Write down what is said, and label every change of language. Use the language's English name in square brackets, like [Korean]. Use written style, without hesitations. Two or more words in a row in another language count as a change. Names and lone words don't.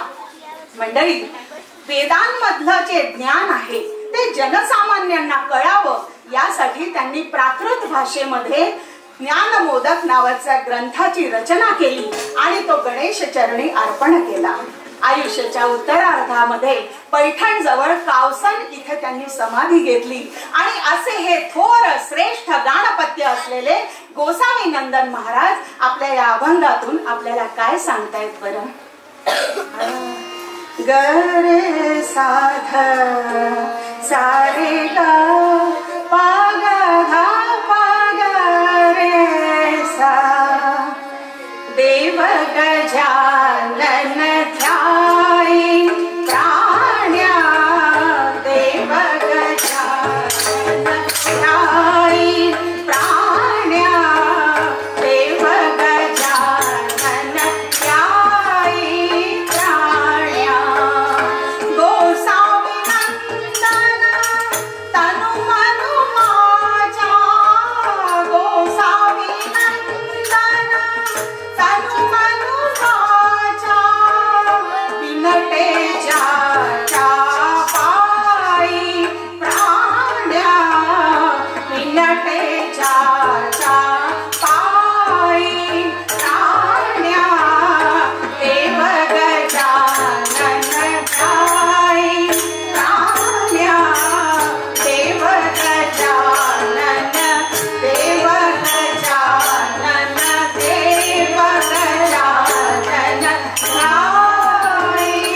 [Marathi] मंडळी, वेदांमधलं जे ज्ञान आहे ते जनसामान्यांना कळावं यासाठी त्यांनी प्राकृत भाषेमध्ये ज्ञानमोदक नावाच्या ग्रंथाची रचना केली आणि तो गणेश चरणी अर्पण केला. आयुष्याच्या उत्तरार्धामध्ये पैठण जवळ कावसन इथे त्यांनी समाधी घेतली आणि असे हे थोर श्रेष्ठ गाणपत्य असलेले गोसावी नंदन महाराज आपल्या या अभंगातून आपल्याला काय सांगतायत बरं. गरे साध सारे गा पागा धा पागा रे सा, देव गजानन ध्याई प्राण्या, देव गजानन ध्याई प्राण्या, देव गजानन ध्याई प्राण्या. गोसावी नंदन तनु मनु माझा, गोसावी नंदन तनु मनु माझा, विनटे जाच्या पायी प्राण्या, विनटे जाच्या पायी प्राण्या, देव गजानन ध्याई प्राण्या, देव गजानन, देव गजानन, देव गजानन ध्याई.